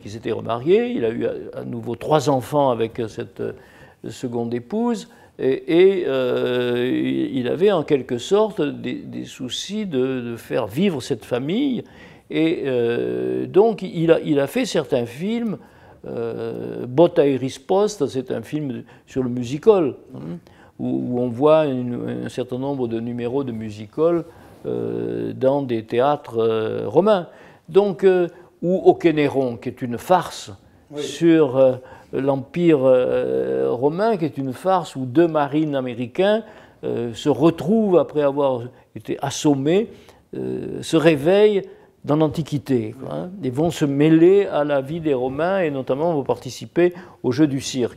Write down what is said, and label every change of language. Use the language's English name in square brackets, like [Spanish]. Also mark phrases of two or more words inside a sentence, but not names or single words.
[French] Il s'était remarié, il a eu à nouveau 3 enfants avec cette seconde épouse, et il avait en quelque sorte des soucis de faire vivre cette famille. Et donc il a fait certains films. Botta e risposta, c'est un film sur le musical, où on voit un certain nombre de numéros de musical dans des théâtres romains. Donc, ou Okénéron, qui est une farce sur l'Empire romain, qui est une farce où 2 marines américains se retrouvent, après avoir été assommés, se réveillent dans l'Antiquité, et vont se mêler à la vie des Romains et notamment vont participer au jeu du cirque.